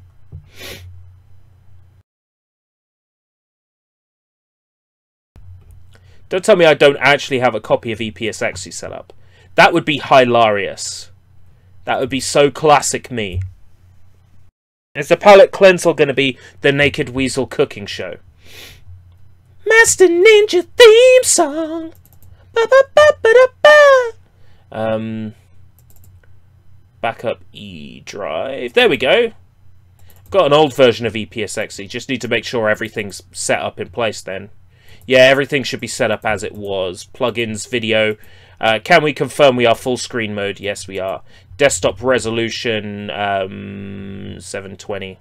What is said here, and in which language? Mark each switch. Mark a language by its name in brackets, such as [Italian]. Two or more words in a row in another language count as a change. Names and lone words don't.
[English] Don't tell me I don't actually have a copy of EPSXE set up. That would be hilarious. That would be so classic me. Is the palette cleanser going to be the Naked Weasel cooking show? Master Ninja theme song. Ba -ba -ba -ba -ba -ba. Backup E drive. There we go. Got an old version of EPSXE. Just need to make sure everything's set up in place then. Yeah, everything should be set up as it was. Plugins, video. Can we confirm we are full screen mode? Yes, we are. Desktop resolution 720.